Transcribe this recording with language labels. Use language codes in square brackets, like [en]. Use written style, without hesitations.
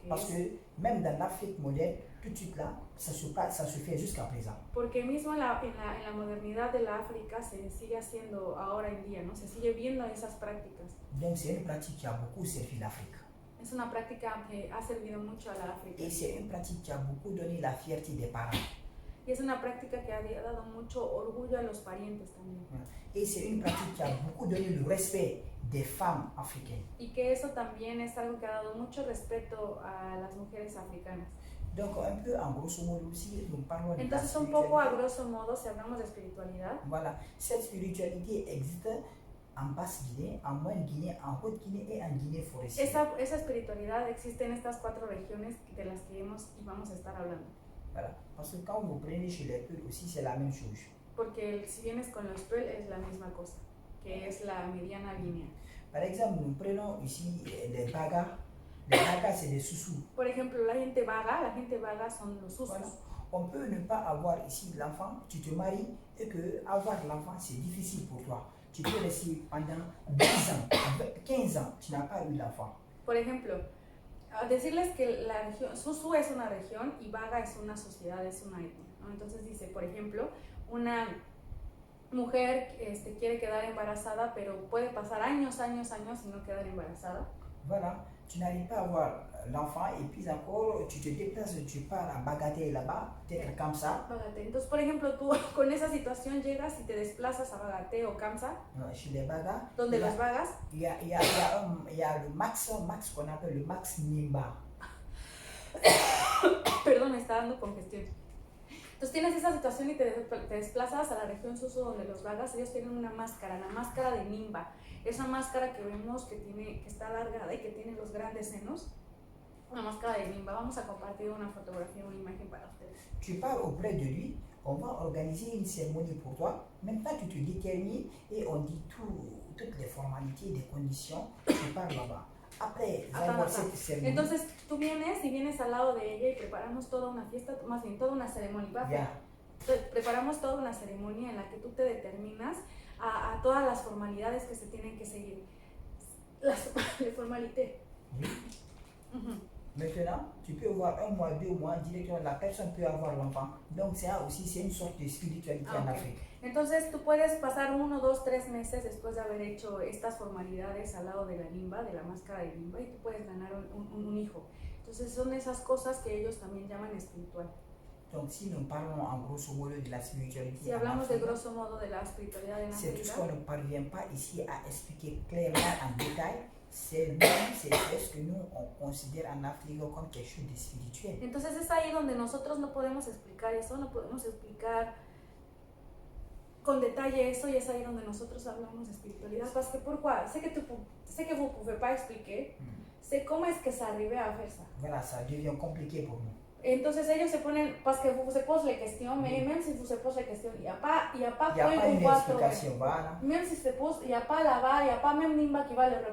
[fr] Parce que même dans l'Afrique moderne, tout de suite là, ça se fait jusqu'à présent. [es] Porque mismo en la modernidad de la África se sigue haciendo ahora en día, ¿no? Se sigue viendo esas prácticas. [fr] Donc c'est une pratique qui a beaucoup servi l'Afrique. [es] Es una práctica que ha servido mucho a la África. [fr] Et c'est une pratique qui a beaucoup donné la fierté des parents. [es] Y es una práctica que ha dado mucho orgullo a los parientes también. [fr] Et c'est une pratique qui a beaucoup donné le respect des femmes africaines. [es] Y que eso también es algo que ha dado mucho respeto a las mujeres africanas. [fr] Donc un peu en grosso modo aussi, nous parlons de la [es] Entonces un poco a grosso modo, si hablamos de espiritualidad, [fr] voilà, cette spiritualité existe en Basse-Guinée, en Moyenne-Guinée, en Haute-Guinée et en Guinée forestière. [es] Esa espiritualidad existe en estas 4 regiones de las que hemos y vamos a estar hablando. [fr] Voilà, parce que quand vous prenez chez les Peuls aussi, c'est la même chose. [es] Porque si vienes con los Peul es la misma cosa, que es la mediana línea. [fr] Par exemple, nous prenons ici les Bagas. Les Bagas, c'est des Soussous. [es] Por ejemplo, la gente vaga son los Susus. [fr] Voilà. On peut ne pas avoir ici l'enfant, tu te maries et que avoir l'enfant c'est difficile pour toi. Tu peux rester pendant 10 ans, 15 ans, tu n'as pas eu l'enfant. [es] Por ejemplo, decirles que la región, Susu es una región y Vaga es una sociedad, es una etnia, ¿no? Entonces dice, por ejemplo, una mujer quiere quedar embarazada, pero puede pasar años y no quedar embarazada. [fr] Voilà, tu n'arrives pas à avoir l'enfant et puis encore tu te déplaces, tu pars à Bagatelle là-bas, peut-être comme ça. Bagatelle. [es] Entonces, por ejemplo, tú con esa situación llegas y te desplazas a Bagatelle o Kamsa, [fr] chez les Bagas. [es] donde los vagas. [fr] Il y a le max qu'on appelle le max Nimba. [es] Perdón, me está dando congestión. Entonces tienes esa situación y te desplazas a la región Susu donde los vagas, ellos tienen una máscara, la máscara de Nimba. Esa máscara que vemos que está alargada y que tiene los grandes senos, una máscara de Nimba. Vamos a compartir una fotografía, una imagen para ustedes. [fr] Tu pars auprès de lui, on va organiser une cérémonie pour toi. Maintenant, tu te détermines et on dit toutes les formalités, les conditions. Tu pars là-bas. Après avoir cette cérémonie. [es] Entonces tú vienes al lado de ella y preparamos toda una fiesta, más bien toda una ceremonia. [en] Yeah. [es] Preparamos toda una ceremonia en la que tú te determinas a todas las formalidades que se tienen que seguir. Las formalités. [fr] Oui. Maintenant, tu peux voir 1 mois, 2 mois, directement la personne peut avoir l'enfant. Donc ça aussi, c'est une sorte de spiritualité en Afrique. [es] Entonces tú puedes pasar 1, 2, 3 meses después de haber hecho estas formalidades al lado de la limba, de la máscara de limba, y tú puedes ganar un hijo. Entonces son esas cosas que ellos también llaman espiritual. [fr] Donc si nous parlons en grosso modo de la spiritualité, [es] si hablamos de grosso modo de la espiritualidad en [fr] c'est [es] África, [fr] tout ce qu'on ne parvient pas ici à expliquer clairement en détail. C'est ce que nous on considère en Afrique comme quelque chose de spirituel. [es] Entonces es ahí donde nosotros no podemos explicar eso, no podemos explicar con detalle eso, y es ahí donde nosotros hablamos de espiritualidad. [fr] Parce que pourquoi? C'est que vous pouvez pas expliquer, c'est [es] cómo es que [fr] ça arrive à faire ça. Voilà, ça devient compliqué pour nous. [es] Entonces ellos se ponen, [fr] parce que vous se posez les questions, mais même si vous se posez les questions, il n'y a pas Il n'y a pas une explication, voilà. Même si se pose, il n'y a pas là-bas, il n'y a pas même Nimba qui va le